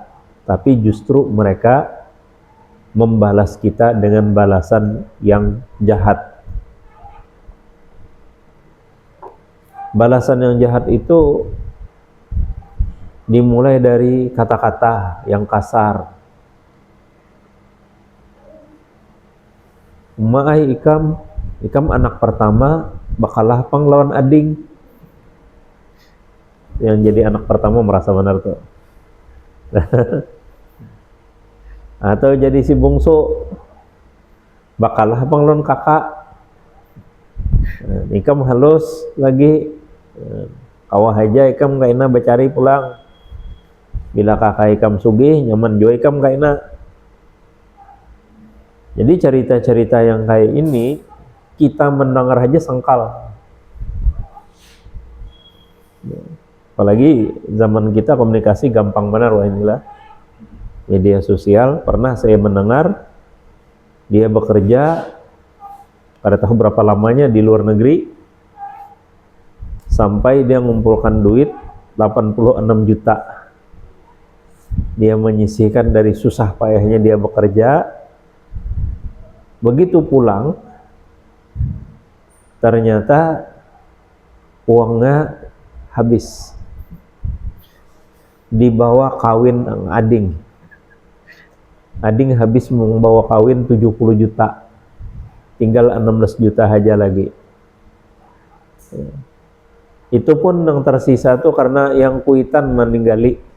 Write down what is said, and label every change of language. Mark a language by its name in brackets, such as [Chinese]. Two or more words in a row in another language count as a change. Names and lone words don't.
[Indonesian] Tapi justru mereka membalas kita dengan balasan yang jahat. Balasan yang jahat itu dimulai dari kata-kata yang kasar. [Banjar] Umai ikam anak pertama bakalah panglawan ading. [Indonesian] Yang jadi anak pertama merasa benar tuh. [Banjar] Atau jadi si bungsu bakalah panglawan kakak. Ikam halus lagi, kawah aja ikam kaina bacari pulang. Bila kakak ikam sugih, nyaman jua ikam kaina. [Indonesian] Jadi cerita-cerita yang kayak ini kita mendengar aja sangkal. Apalagi zaman kita komunikasi gampang benar, wah inilah media sosial. Pernah saya mendengar dia bekerja, kada tahu berapa lamanya di luar negeri, sampai dia mengumpulkan duit 86 juta. Dia menyisihkan dari susah payahnya dia bekerja. Begitu pulang, ternyata uangnya habis. [Banjar] dibawa kawin ading. Ading habis membawa kawin 70 juta. [Indonesian] Tinggal 16 juta aja lagi. Itu pun yang tersisa tuh karena yang kuitan meninggali.